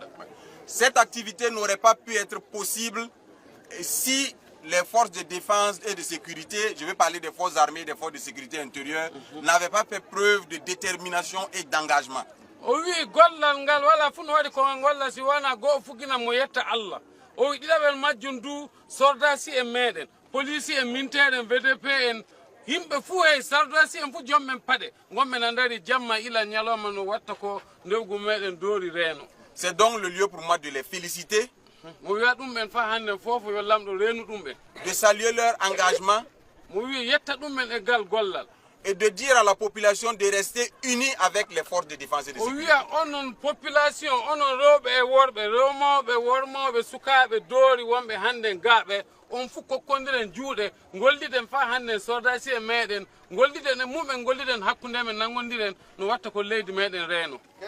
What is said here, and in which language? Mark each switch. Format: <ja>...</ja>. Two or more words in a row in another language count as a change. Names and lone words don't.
<fr>Cette activité n'aurait pas pu être possible si les forces de défense et de sécurité, je vais parler des forces armées, des forces de sécurité intérieure, n'avaient pas fait preuve de détermination et d'engagement. Oui,</fr> <ff>gollal ngal wala fu no wadi ko golla si wana go fugina mo yetta Allah. O didabel majjundu soldasi e meden, police e militaire en VDP en himbe fu e soldasi en fu jommen pade ngommen andari jamma ila nyaloma no watta ko ndewgu meden dori reno.</ff> <fr>C'est donc le lieu pour moi de les féliciter, de saluer leur engagement et de dire à la population de rester unie avec les forces de défense et de sécurité.</fr> <ff>On fu kokkondiren juude golliden fa hande sordasi e meden golliden e mumen golliden hakkunde men nangondiren no watta ko leydi meden reeno.</ff>